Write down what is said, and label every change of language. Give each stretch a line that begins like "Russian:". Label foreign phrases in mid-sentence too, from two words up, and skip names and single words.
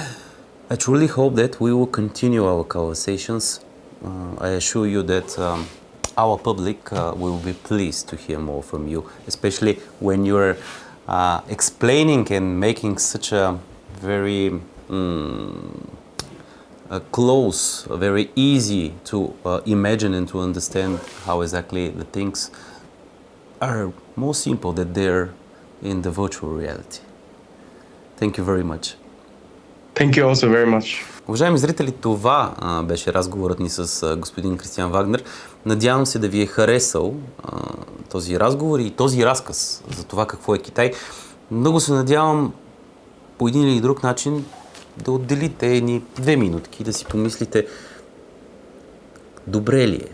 English: I truly hope that we will continue our conversations I assure you that our public will be pleased to hear more from you, especially when you're explaining and making such a very close, very easy to imagine and to understand how exactly the things are more simple that they're in the virtual reality. Thank you very much. Thank you also very much.
Bulgarian: Уважаеми зрители, това беше разговорът ни с господин Кристиан Вагнер. Надявам се да ви е харесал този разговор и този разказ за това какво е Китай. Много се надявам по един или друг начин да отделите едни 2 минутки, да си помислите добре ли е?